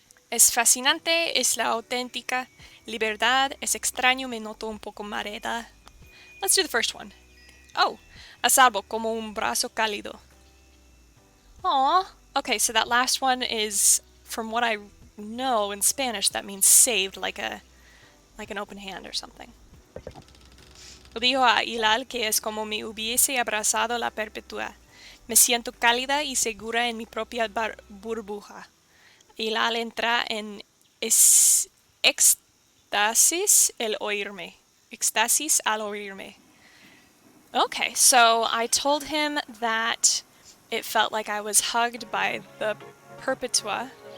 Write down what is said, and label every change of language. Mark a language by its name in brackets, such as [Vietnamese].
[Spanish] Es fascinante, es la auténtica libertad, es extraño, me noto un poco mareada. [English] Let's do the first one. [Spanish] Oh, a salvo, como un brazo cálido. Aw. [English] Okay, so that last one is, from what I know in Spanish, that means saved, like an open hand or something. [Spanish] Dijo a Hilal que es como me hubiese abrazado la perpetua. Me siento cálida y segura en mi propia burbuja. Hilal entra en éxtasis al oírme. Éxtasis al oírme. [English] Okay, so I told him that it felt like I was hugged by the perpetua.